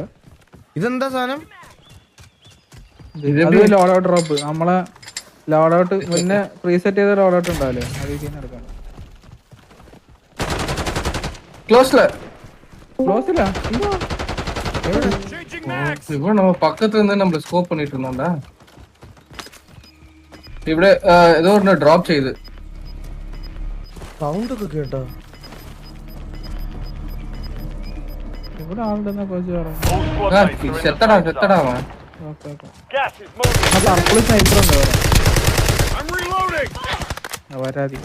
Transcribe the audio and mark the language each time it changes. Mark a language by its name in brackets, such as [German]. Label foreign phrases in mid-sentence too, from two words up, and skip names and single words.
[Malayalam] ഇതെന്താ സാധനം? അത് [English] load out drop. [Malayalam] നമ്മളെ [English] load out [Malayalam] മുന്നേ പ്രീസെറ്റ് ചെയ്ത [English] load out [Malayalam] ഉണ്ടാവില്ലേ, അത് എടുക്കണം. ക്ലോസില്ല ഇവ [Tamil] நம்ம பக்கத்துல இருந்து நம்ம ஸ்கோப் பண்ணிட்டு இருந்தோம்டா. [Malayalam] ഇവിടെ ഏതോ ഒന്ന് ഡ്രോപ്പ് ചെയ്ത് സൗണ്ട് ഒക്കെ കേട്ടോ. ഇവിടെ ആളുണ്ടെന്നാ കോച്ച് പറഞ്ഞു. സെത്തടാ [English] purple sniper [Malayalam] ഉണ്ട് വരാതി.